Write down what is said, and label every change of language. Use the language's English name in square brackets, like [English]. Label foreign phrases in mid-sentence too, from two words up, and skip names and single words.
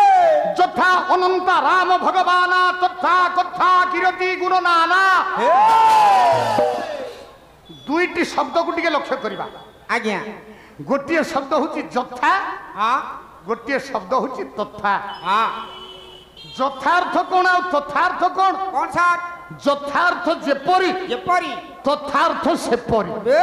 [Odia] ଯଥା ଅନନ୍ତ ରାମ ଭଗବାନ ତଥା କଥା କିରତି ଗୁଣ ନାନା ଦୁଇଟି ଶବ୍ଦକୁ ଟିକେ ଲକ୍ଷ୍ୟ କରିବା [Hindi] आज्ञा [Odia] ଗୋଟିଏ ଶବ୍ଦ ହଉଛି ଯଥା [Hindi] हाँ [Odia] ଗୋଟିଏ ଶବ୍ଦ ହଉଛି ତଥା [Hindi] हाँ [Odia] ଯଥାର୍ଥ କଣ ଆଉ ତଥାର୍ଥ କଣ [Hindi] कौन सा [Odia] ଯଥାର୍ଥ ଯେପରି [Hindi] ये परी [Odia] ତଥାର୍ଥ ସେପରି ए